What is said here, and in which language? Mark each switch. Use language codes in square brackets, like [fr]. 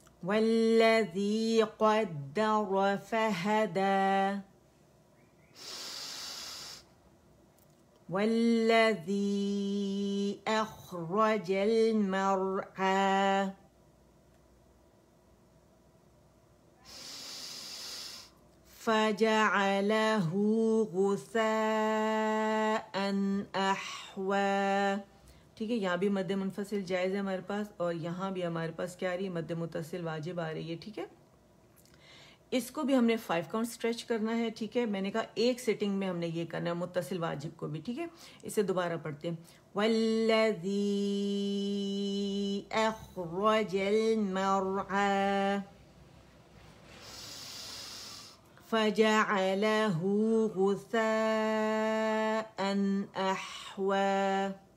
[ar] والذي قدر فهدى والذي أخرج المرعى فجعله غثاء أحوى. [ur] ٹھیک ہے، یہاں بھی مد منفصل جائز ہے ہمارے پاس، اور یہاں بھی ہمارے پاس کیا آ رہی ہے، مد متصل واجب آ رہی ہے. ٹھیک ہے، اس کو بھی ہم نے 5 کاؤنٹ اسٹریچ کرنا ہے. ٹھیک ہے، میں نے کہا ایک سیٹنگ میں ہم نے یہ کرنا ہے متصل واجب کو بھی. ٹھیک ہے، اسے دوبارہ پڑھتے ہیں. [ar] والذی اخرج المرعى فجعله غثاء أحوى